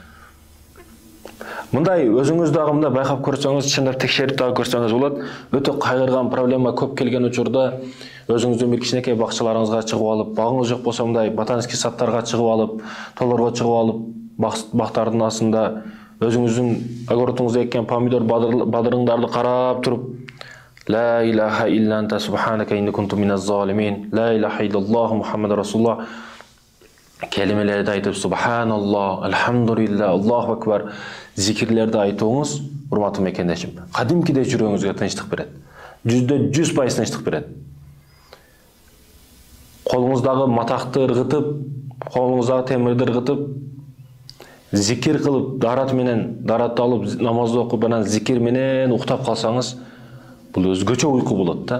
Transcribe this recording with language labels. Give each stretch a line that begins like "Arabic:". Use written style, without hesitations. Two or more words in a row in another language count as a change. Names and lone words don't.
Kyrgyz: Мындай өзүңүз дагы мындай байкап көрсөңүз, чындап текшерип дагы көрсөңүз болот. Өтө кайгырган проблема көп келген учурда өзүңүздүн бир кичинекей бакчаларыңызга чыгып алып, багыңыз жок болсо мындай ботанический садтарга чыгып алып, тоолорго чыгып алып, бактардын астында өзүңүздүн огородуңузда эккен помидор, бадырыңдарды карап туруп,
Arabic: لا إله إلا أنت سبحانك إني كنت من الظالمين، لا إله إلا الله محمد رسول الله
Kyrgyz: келимелерди айтып,
Arabic: سبحان الله، الحمد لله، الله أكبر
Kyrgyz: зикирлерди айтуңуз, урматтуу мекендешим, кадимкидей жүрөгүңүзгө тынчтык берет. 100% тынчтык берет. Колуңуздагы матакты ыргытып, колуңуздагы темирди ыргытып, зикир кылып, даратты алып, намазды окуп, анан зикир менен уктап калсаңыз, бул өзгөчө уйку болот да.